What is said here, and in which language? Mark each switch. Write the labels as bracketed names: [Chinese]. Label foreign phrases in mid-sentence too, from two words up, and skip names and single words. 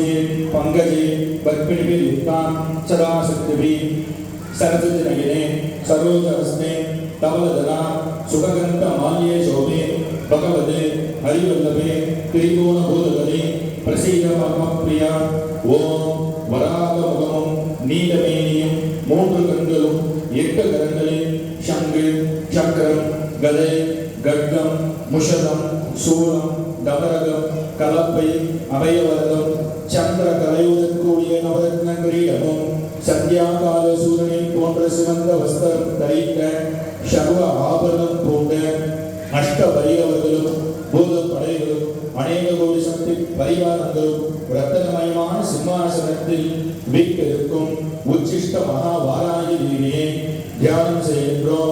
[Sanskrit] पंकजे पद्मिनिभिर्युक्ता सदा शक्तिभिः सरस्वतीनयने सरोजहस्ते तवलदना सुखगन्धमाल्ये शोभे भगवते हरिवल्लभे त्रिभुवनभूतगणे प्रसीद परमप्रिया ॐ [Tamil] वराहमुखं நீலமேனியும் மூன்று கண்களும் எட்டு கரங்களில் சங்கு சக்கரம் கதை கட்கம் முஷதம் சூலம் தவரகம் கலப்பை அபயவரதம் சந்திர கலையுடன் கூடிய நவரத்ன கிரீடமும் சந்தியாகால சூரியனை போன்ற சிவந்த வஸ்திரம் தரித்த சர்வ ஆபரணம் போன்ற அஷ்ட பைரவர்களும் பூத படைகளும் அநேக கோடி சக்தி பரிவாரங்களும் ரத்தனமயமான சிம்மாசனத்தில் வீட்டிற்கும் உச்சிஷ்ட மகாவாராகி தேவியை தியானம் செய்கின்றோம்.